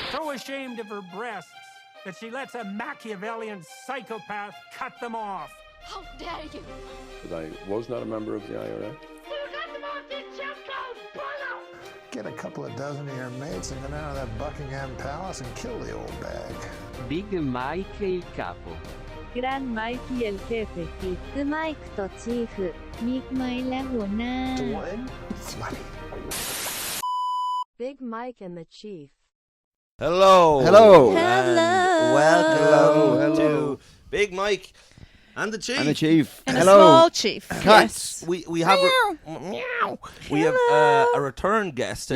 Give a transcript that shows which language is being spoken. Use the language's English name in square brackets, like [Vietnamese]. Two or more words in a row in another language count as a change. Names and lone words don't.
[English] so ashamed of her breasts that she lets a Machiavellian psychopath cut them off. How dare you? But I was not a member of the IRA. Get a couple of dozen of your mates and go down to that Buckingham Palace and kill the old bag. [Italian] Big Mike il capo. [Spanish] Gran Mike el jefe. [Japanese] ビッグマイクとチーフ。 [Thai] ミクマイและหัวหน้า [English] Funny. Big Mike and the Chief. Hello. Hello. And welcome to Big Mike and the Chief. And the Chief. And Hello. a small chief. Cats. Yes. We have we have a return guest.